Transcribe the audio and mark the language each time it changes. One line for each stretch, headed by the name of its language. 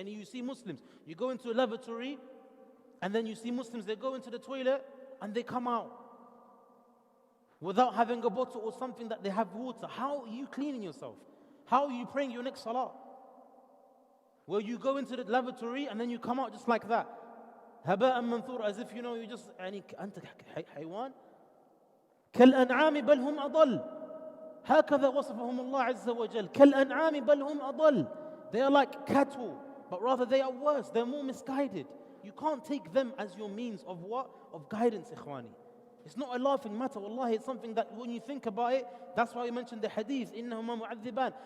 English: You see Muslims, you go into a lavatory, and then you see Muslims, they go into the toilet and they come out without having a bottle or something that they have water. How are you cleaning yourself? How are you praying your next salah? Well, you go into the lavatory and then you come out just like that.
Arabic: هباء منثور,
English: as if you just
Arabic: أنت حيوان كالأنعام بل هم أضل. هكذا وصفهم الله عز وجل. كالأنعام بل هم أضل.
English: They are like cattle, but rather they are worse. They're more misguided. You can't take them as your means of what? Of guidance, ikhwani. It's not a laughing matter, wallahi. It's something that when you think about it, that's why we mentioned the hadith,
Arabic: إِنَّهُمَا مُعَذِّبَانِ.